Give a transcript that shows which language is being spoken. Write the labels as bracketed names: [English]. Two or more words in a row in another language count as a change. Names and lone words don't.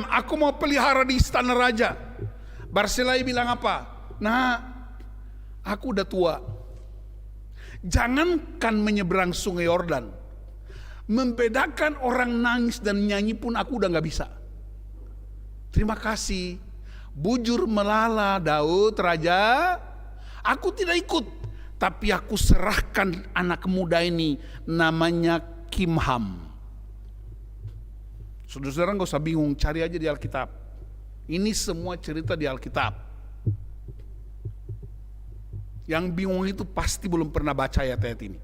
[Indonesian] Aku mau pelihara di istana raja. Barsilai bilang apa? Nah, aku udah tua. Jangankan menyeberang sungai Yordan, membedakan orang nangis dan nyanyi pun aku udah gak bisa. Terima kasih. [Batak Karo] Bujur melala Daud raja. [Indonesian] Aku tidak ikut, tapi aku serahkan anak muda ini, namanya Kimham. Saudara-saudara gak usah bingung, cari aja di Alkitab. Ini semua cerita di Alkitab. Yang bingung itu pasti belum pernah baca ayat-ayat ini.